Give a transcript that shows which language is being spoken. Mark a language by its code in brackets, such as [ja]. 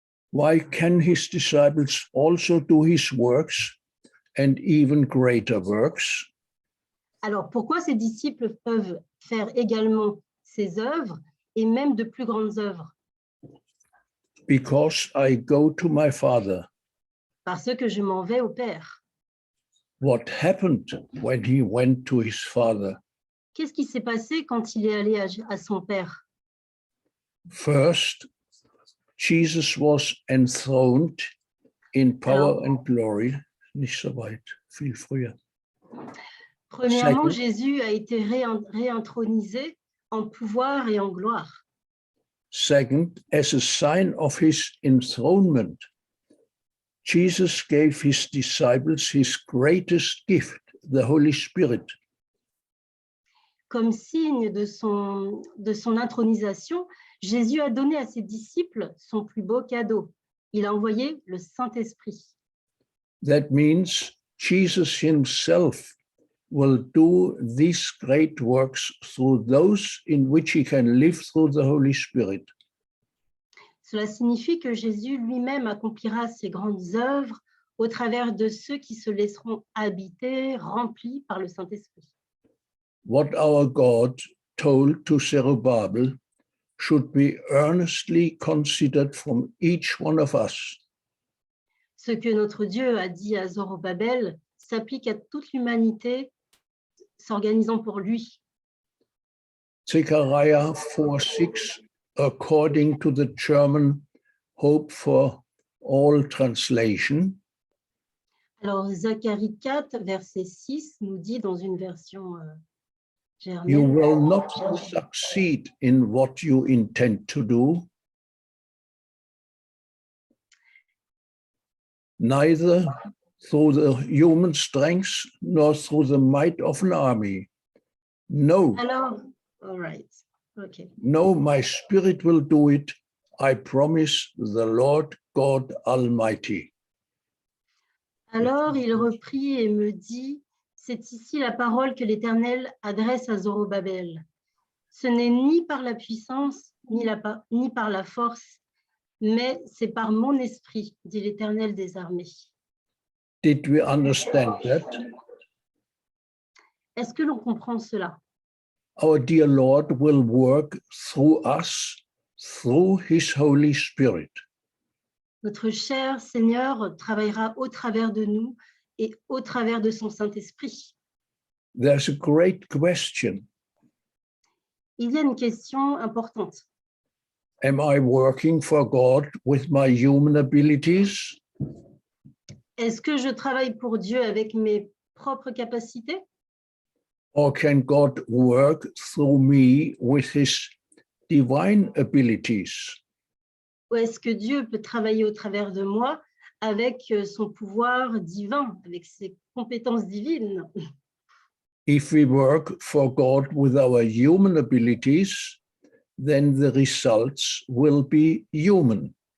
[en] Why can his disciples also do his works and even greater works? [fr] Alors, pourquoi ses disciples peuvent faire également ses œuvres et même de plus grandes œuvres? [en] Because I go to my Father. [fr] Parce que je m'en vais au Père. [en] What happened when he went to his Father? [fr] Qu'est-ce qui s'est passé quand il est allé à son Père? [en] First, Jesus was enthroned in power and glory. [de] Nicht so weit, viel früher. [fr] Premièrement, [en] Second, [fr] Jésus a été réintronisé en pouvoir et en gloire. [en] second, as a sign of his enthronement, Jesus gave his disciples his greatest gift, the Holy Spirit. [fr] Comme signe de son intronisation, Jésus a donné à ses disciples son plus beau cadeau. Il a envoyé le Saint-Esprit. [en] That means Jesus himself will do these great works through those in which he can live through the Holy Spirit. [fr] Cela signifie que Jésus lui-même accomplira ses grandes œuvres au travers de ceux qui se laisseront habiter, remplis par le Saint-Esprit. [en] What our God told to Zerubbabel should be earnestly considered from each one of us. [fr] Ce que notre Dieu a dit à Zorobabel s'applique à toute l'humanité s'organisant pour lui. [en] Zechariah 4:6, according to the German Hope for All translation, [fr] Alors, Zacharie 4, verset 6, nous dit dans une version [en] you [fr] germaine, [en] will not succeed in what you intend to do, neither through the human strength nor through the might of an army. No, alors, all right, okay. no, my spirit will do it. I promise the Lord God Almighty. [fr] Alors il reprit et me dit, c'est ici la parole que l'Éternel adresse à Zorobabel. Ce n'est ni par la puissance, ni par la force, mais c'est par mon esprit, dit l'Éternel des armées. [en] Did we understand that? [fr] Est-ce que l'on comprend cela? [en] Our dear Lord will work through us, through his Holy Spirit. [fr] Notre cher Seigneur travaillera au travers de nous et au travers de son Saint-Esprit. [en] There's a great question. [fr] Il y a une question importante. [en] Am I working for God with my human abilities? [fr] Est-ce que je travaille pour Dieu avec mes propres capacités? [en] Or can God work through me with his divine abilities? [fr] Ou est-ce que Dieu peut travailler au travers de moi avec son pouvoir divin, avec ses compétences divines? [en] If we work for God with our human abilities, then the results will be human.